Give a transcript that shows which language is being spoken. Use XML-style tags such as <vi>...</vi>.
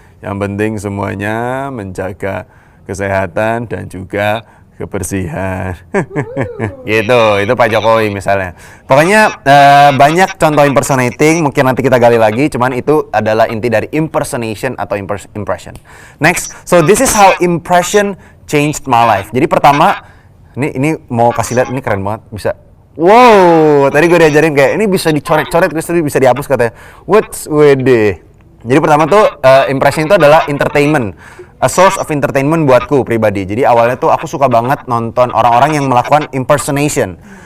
<id>Yang penting semuanya menjaga kesehatan dan juga kebersihan. Gitu, itu Pak Jokowi misalnya. Pokoknya banyak contoh impersonating, mungkin nanti kita gali lagi, cuman itu adalah inti dari impersonation atau impression.</id> <en>Next, so this is how impression changed my life.</en> <id>Jadi pertama, ini mau kasih lihat, ini keren banget, bisa. Wow, tadi gue diajarin kayak ini bisa dicoret-coret, terus bisa dihapus katanya. What's wede? Jadi pertama tuh impression itu adalah entertainment,</id> <en>a source of entertainment</en> <id>buatku pribadi. Jadi awalnya tuh aku suka banget nonton orang-orang yang melakukan impersonation.</id>